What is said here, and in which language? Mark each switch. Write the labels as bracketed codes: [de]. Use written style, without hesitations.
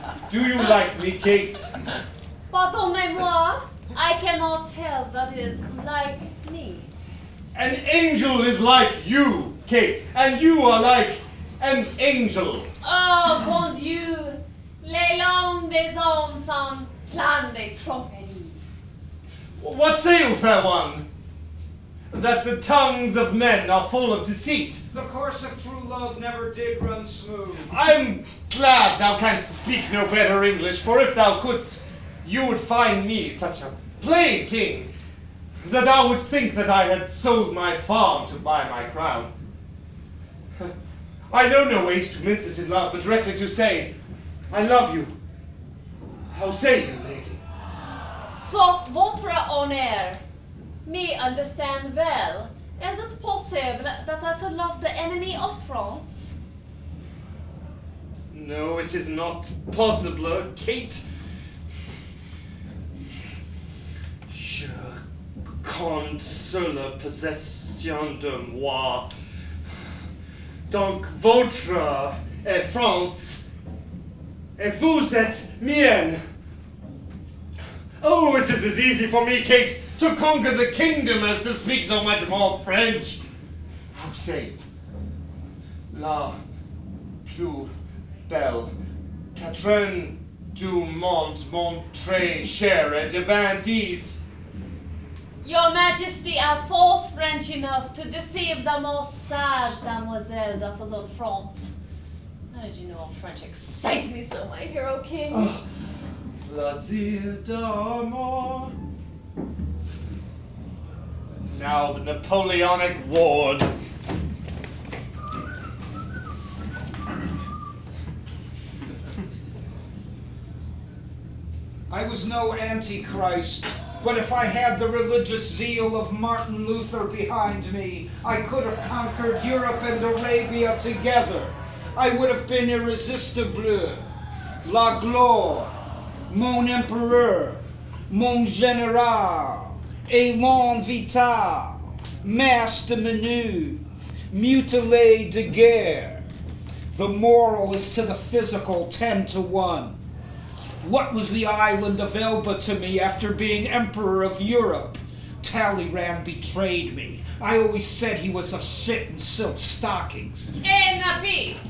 [en] Do you like me, Kate? [fr] Pardonnez-moi, [en] I cannot tell that is like me. An angel is like you, Kate, and you are like an angel. [fr] Oh, bon Dieu, les langues des hommes sont pleines de tromperies. [en] What say you, fair one? That the tongues of men are full of deceit. The course of true love never did run smooth. I'm glad thou canst speak no better English, for if thou couldst, you would find me such a plain king that thou wouldst think that I had sold my farm to buy my crown. I know no ways to mince it in love, but directly to say, I love you. How say you, lady? [fr] Sauf votre honneur, [en] me understand well. Is it possible that I should love the enemy of France? No, it is not possible, Kate. [fr] Je compte sur la possession de moi. Donc votre est France, et vous êtes mienne. [en] Oh, it is as easy for me, Kate, to conquer the kingdom as to speak so much more French. How say it? [fr] La plus belle Catherine du monde montré chère et devint 10. [en] Your Majesty are false French enough to deceive the most sage demoiselle that was on France. How did you know French excites me so, my hero king? [fr] Oh, plaisir d'amour. [en] Now the Napoleonic ward. I was no antichrist, but if I had the religious zeal of Martin Luther behind me, I could have conquered Europe and Arabia together. I would have been irresistible. [fr] La gloire, mon empereur, mon général, élan vital, [en] master maneuver, [fr] mutilé de guerre. [en] The moral is to the physical 10-1. What was the island of Elba to me after being emperor of Europe? Talleyrand betrayed me. I always said he was a shit in silk stockings. Napi!